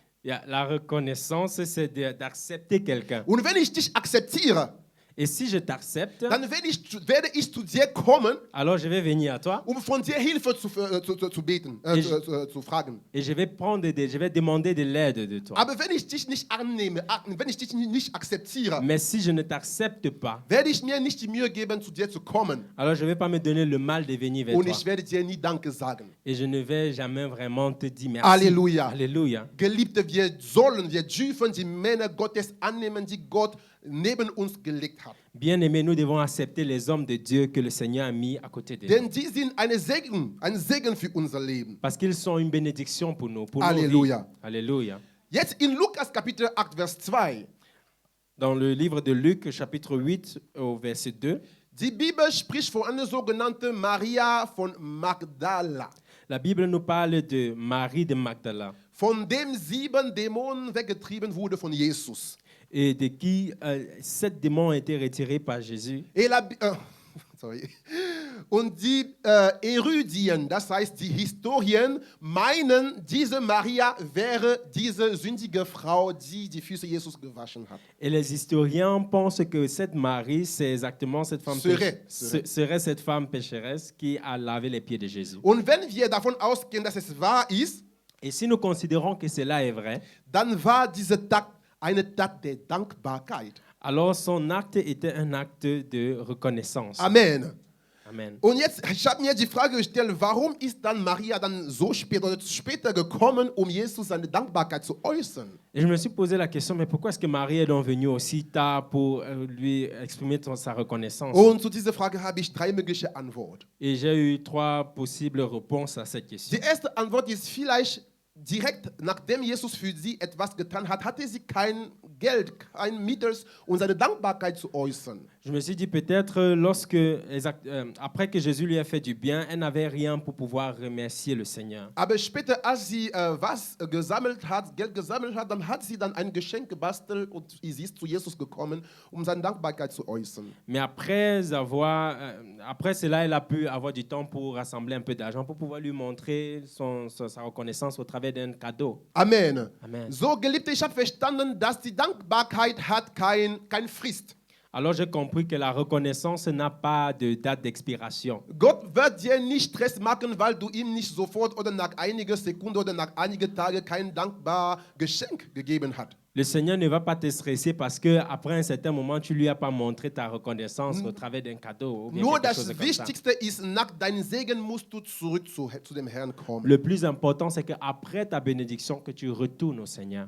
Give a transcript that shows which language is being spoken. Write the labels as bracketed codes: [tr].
[fr] Ja, la reconnaissance, c'est d'accepter quelqu'un. [de] Und wenn ich dich akzeptiere, [fr] Et si je t'accepte, [de] dann werde ich zu dir kommen, [fr] alors je vais venir à toi [de] von dir Hilfe zu beten, zu fragen. [fr] et je vais demander de l'aide de toi. [de] Aber wenn ich dich nicht annehme, wenn ich dich nicht akzeptiere, [fr] Mais si je ne t'accepte pas, [de] werde ich mir nicht die Mühe geben, zu dir zu kommen. [fr] alors je ne vais pas me donner le mal de venir vers [de] Und [fr] toi. [de] ich werde dir nie Danke sagen. [fr] Et je ne vais jamais vraiment te dire merci. Alléluia. Alléluia. [de] Geliebte, wir dürfen die Männer Gottes annehmen, die Gott neben uns gelegt hat. [fr] Bien aimé, nous devons accepter les hommes de Dieu que le Seigneur a mis à côté de nous. [de] Denn die sind ein Segen für unser Leben. [fr] Parce qu'ils sont une bénédiction pour nous. Pour nos Alléluia. vies. Alléluia. [de] Jetzt in Lukas Kapitel 8, Vers 2. [fr] Dans le livre de Luc, chapitre 8, au verset 2, [de] Die Bibel spricht von einer sogenannten Maria von Magdala, [fr] la Bible nous parle de Marie de Magdala [de] von dem 7 Dämonen weggetrieben wurde von Jesus. [fr] et de qui 7 démons ont été retirés par Jésus. Et sorry. [de] Und die Erudien, das heißt die Historien, meinen, diese Maria wäre diese sündige Frau, die die Füße Jesus gewaschen hat. [fr] Et les historiens pensent que cette Marie, c'est exactement cette femme serait cette femme pécheresse qui a lavé les pieds de Jésus. [de] Und wenn wir davon ausgehen, dass es wahr ist, [fr] Et si nous considérons que cela est vrai, [de] dann war diese Tat eine Tat der Dankbarkeit. [fr] alors son acte était un acte de reconnaissance. Amen. Amen. [de] Und jetzt, ich habe mir die Frage gestellt, warum ist dann Maria dann so spät oder später gekommen, um Jesus seine Dankbarkeit zu äußern? [fr] Et je me suis posé la question, mais pourquoi est-ce que Marie est donc venue aussi tard pour lui exprimer sa reconnaissance? [de] Und zu dieser Frage habe ich 3 mögliche Antworten. [fr] Et j'ai eu 3 possibles réponses à cette question. [de] Die erste Antwort ist vielleicht direkt nachdem Jesus für sie etwas getan hat, hatte sie kein Geld, kein Mittel, um seine Dankbarkeit zu äußern. [fr] Je me suis dit peut-être après que Jésus lui a fait du bien, elle n'avait rien pour pouvoir remercier le Seigneur. [de] Aber später, als sie Geld gesammelt hat, dann hat sie dann ein Geschenk gebastelt und sie ist zu Jesus gekommen, um seine Dankbarkeit zu äußern. [fr] Mais après cela, elle a pu avoir du temps pour rassembler un peu d'argent pour pouvoir lui montrer sa reconnaissance au travers d'un cadeau. Amen. Amen. [de] So, Geliebte, ich habe verstanden, dass die Dankbarkeit hat kein Frist. [fr] Alors j'ai compris que la reconnaissance n'a pas de date d'expiration. [de] Gott wird dir nicht Stress machen, weil du ihm nicht sofort oder nach einigen Sekunden oder nach einigen Tagen kein dankbares Geschenk gegeben hast. [fr] Le Seigneur ne va pas te stresser parce qu'après un certain moment, tu ne lui as pas montré ta reconnaissance au travers d'un cadeau. Ou bien [de] Nur [fr] quelque chose [de] das [fr] comme ça. [de] Wichtigste ist, nach deinem Segen musst du zurück zu dem Herrn kommen. [fr] Le plus important, c'est qu'après ta bénédiction, que tu retournes au Seigneur.